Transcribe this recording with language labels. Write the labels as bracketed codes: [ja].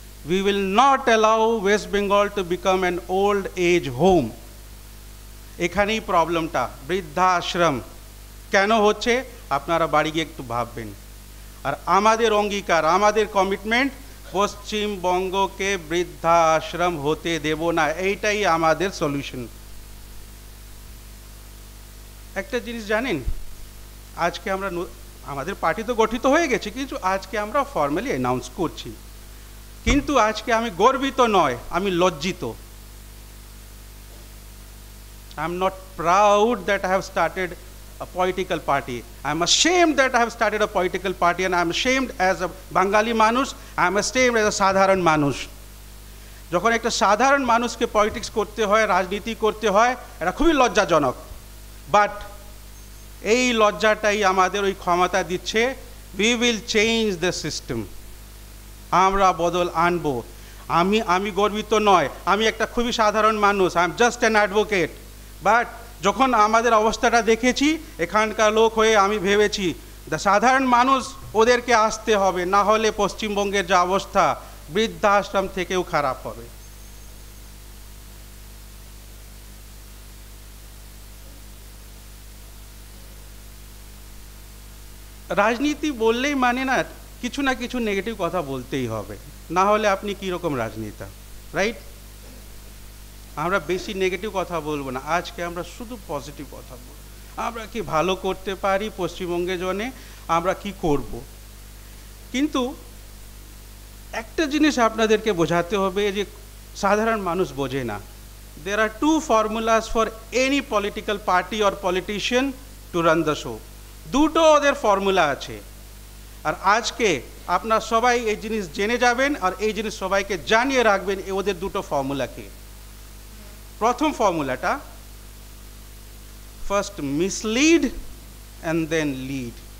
[en] We will not allow West Bengal to become an old age home. [bn] এখানেই প্রবলেমটা, বৃদ্ধাশ্রম কেন হচ্ছে আপনারা বাড়ি গিয়ে একটু ভাববেন। আর আমাদের অঙ্গীকার, আমাদের কমিটমেন্ট, পশ্চিমবঙ্গকে বৃদ্ধাশ্রম হতে দেব না, এইটাই আমাদের সলিউশন। একটা জিনিস জানেন, আজকে আমরা আমাদের পার্টি তো গঠিত হয়ে গেছে, কিন্তু আজকে আমরা ফর্মালি অ্যানাউন্স করছি, কিন্তু আজকে আমি গর্বিত নয়, আমি লজ্জিত। [en] I am not proud that I have started a political party. I am ashamed that I have started a political party, and I am ashamed as a Bengali মানুষ, I am ashamed as a [bn] সাধারণ মানুষ। যখন একটা সাধারণ মানুষকে politics করতে হয়, রাজনীতি করতে হয়, এটা খুবই লজ্জাজনক। বাট এই লজ্জাটাই আমাদের ওই ক্ষমতা দিচ্ছে। [en] We will change the system. [bn] আমরা বদল আনবো। আমি গর্বিত নয়, আমি একটা খুবই সাধারণ মানুষ, [en] I am just an advocate. [bn] But যখন আমাদের অবস্থাটা দেখেছি, এখানকার লোক হয়ে আমি ভেবেছি সাধারণ মানুষ ওদেরকে আসতে হবে, না হলে পশ্চিমবঙ্গের যা অবস্থা বৃদ্ধাশ্রম থেকেও খারাপ হবে। রাজনীতি বললেই মানে না, কিছু না কিছু নেগেটিভ কথা বলতেই হবে, না হলে আপনি কীরকম রাজনেতা, রাইট? আমরা বেশি নেগেটিভ কথা বলবো না, আজকে আমরা শুধু পজিটিভ কথা বলবো। আমরা কি ভালো করতে পারি পশ্চিমবঙ্গের জন্যে, আমরা কি করব। কিন্তু একটা জিনিস আপনাদেরকে বোঝাতে হবে যে সাধারণ মানুষ বোঝে না। [en] There are two formulas for any political party or politician to run the show. [bn] দুটো ওদের ফর্মুলা আছে, আর আজকে আপনারা সবাই এই জিনিস জেনে যাবেন, আর এই জিনিস সবাইকে জানিয়ে রাখবেন ওদের দুটো ফর্মুলাকে। প্রথম ফর্মুলাটা, [en] First mislead and then lead.